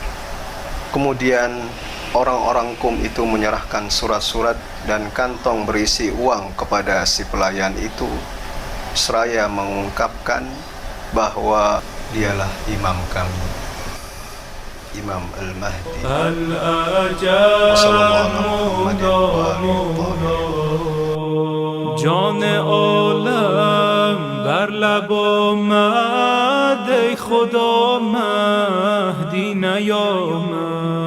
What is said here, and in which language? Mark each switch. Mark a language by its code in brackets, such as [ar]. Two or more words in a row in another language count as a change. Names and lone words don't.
[id] Kemudian orang-orang Qum itu menyerahkan surat-surat dan kantong berisi uang kepada si pelayan itu, seraya mengungkapkan bahwa dialah imam kami, Imam Al-Mahdi. [fa] جان عالم بر لب آمد ای خدا مهدی نیامد